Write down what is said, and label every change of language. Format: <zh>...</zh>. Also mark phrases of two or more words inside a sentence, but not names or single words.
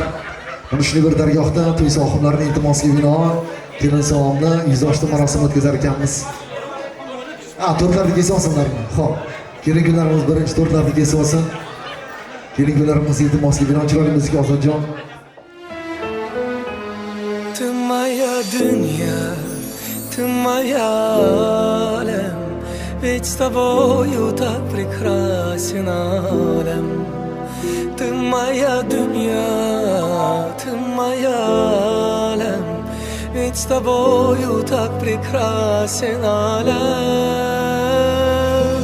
<uz>Mana shu bir dargohda to'y sohiblarining iltimosiga binoan kelin salomni yuzoshta marosim o'tkazar ekanmiz. To'rtlarni kesib olsinlarmi? Xo'p. Kelin kunlarimiz birinchi to'rtlarni kesib olsin. Kelin kunlarimiz iltimosiga binoan chiroyli muzika Ozodjon.</uz> <ru>Ты моя дунья, ты моя алем, ведь с тобою так прекрасен алем. Ты моя дунья, ты моя алем, ведь с тобою так прекрасен алем.</ru>